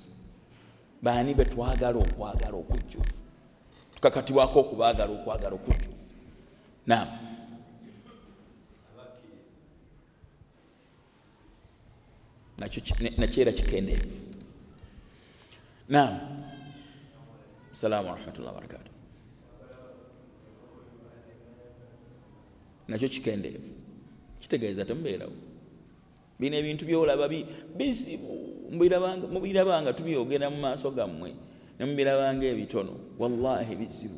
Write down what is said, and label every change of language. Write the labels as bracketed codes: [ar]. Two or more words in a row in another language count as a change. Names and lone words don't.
[lg] Baani betwagala okwagala okujjuvu? Tukakatibwako okubaagala okwagala okujjuvu. Naam. Nakyo era kikendeevu. Naam. [ar] السلام ورحمة الله وبركاته. [lg] Nakyo kikendeevu. Kitegeeza temubeerawo. Bino ebintu byolaba bizibu. Mubirabanga tubyogera mu maaso gammwe ne mubirabanga ebitono. Wallahi bizibu.